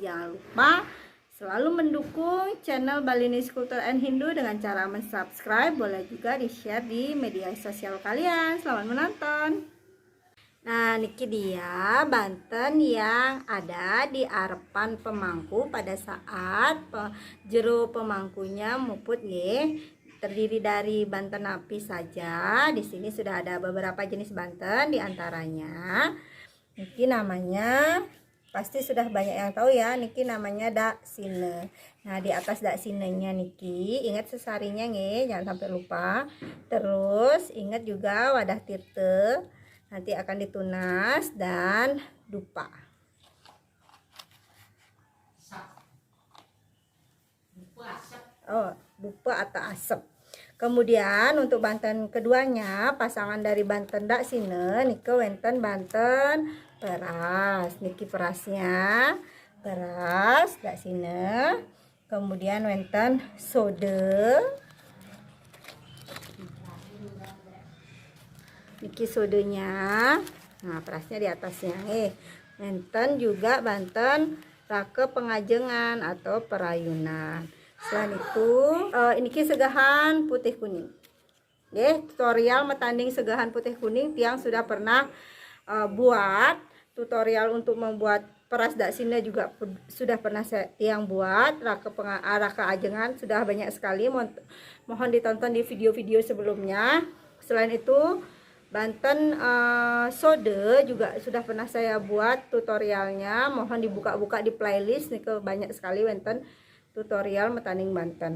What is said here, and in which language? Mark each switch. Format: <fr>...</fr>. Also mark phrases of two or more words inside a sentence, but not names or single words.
<id>Jangan lupa selalu mendukung channel Balinis Kultur and Hindu dengan cara mensubscribe. Boleh juga di-share di media sosial kalian. Selamat menonton. Nah, niki dia Banten yang ada di arepan pemangku pada saat jero pemangkunya muput nggih. Terdiri dari Banten api saja. Di sini sudah ada beberapa jenis Banten, di antaranya niki namanya pasti sudah banyak yang tahu ya, niki namanya dak sine. Nah, di atas dak sinenya niki ingat sesarinya nggih, jangan sampai lupa. Terus ingat juga wadah tirte. Nanti akan ditunas dan dupa. Oh, dupa atau asep. Kemudian untuk Banten keduanya, pasangan dari Banten dak sine</id> <ban>niki wenten</ban> <id>Banten peras. Niki perasnya peras dak sine. Kemudian wenten sode. Niki sodenya, nah perasnya di atasnya. Wenten juga Banten rake pengajengan atau perayunan. Selain itu, niki segahan putih kuning. Tutorial metanding segahan putih kuning tiang sudah pernah buat. Tutorial untuk membuat peras dak sine juga sudah pernah tiang buat. Rake ajengan sudah banyak sekali. Mohon ditonton di video-video sebelumnya. Selain itu, Banten sode juga sudah pernah saya buat tutorialnya. Mohon dibuka-buka di playlist nih, banyak sekali wenten tutorial metanding Banten.</id>